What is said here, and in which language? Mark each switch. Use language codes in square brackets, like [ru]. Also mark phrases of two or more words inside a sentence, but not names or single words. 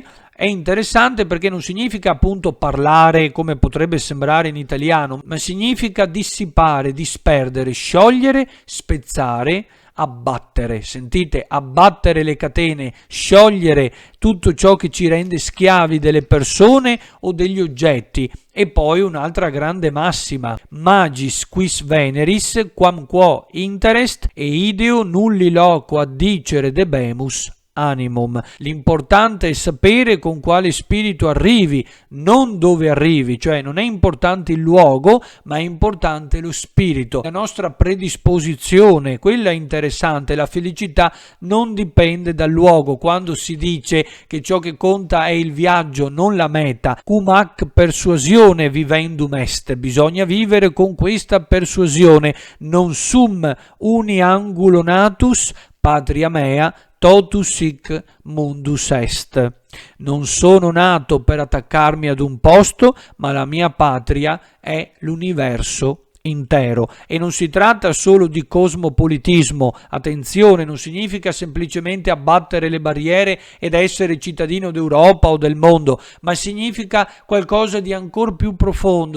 [it] È interessante perché non significa appunto parlare come potrebbe sembrare in italiano, ma significa dissipare, disperdere, sciogliere, spezzare, abbattere. Sentite, abbattere le catene, sciogliere tutto ciò che ci rende schiavi delle persone o degli oggetti. E poi un'altra grande massima: [la] magis quis veneris quam quo interest e ideo nulli loco addicere debemus animum. [it] L'importante è sapere con quale spirito arrivi, non dove arrivi, cioè non è importante il luogo, ma è importante lo spirito, la nostra predisposizione, quella è interessante. La felicità non dipende dal luogo. Quando si dice che ciò che conta è il viaggio, non la meta, [la] cum hac persuasione vivendum est, [it] bisogna vivere con questa persuasione, [la] non sum uni angulo natus patria mea totus sic mundus est. [it] Non sono nato per attaccarmi ad un posto, ma la mia patria è l'universo intero. E non si tratta solo di cosmopolitismo. Attenzione, non significa semplicemente abbattere le barriere ed essere cittadino d'Europa o del mondo, ma significa qualcosa di ancora più profondo.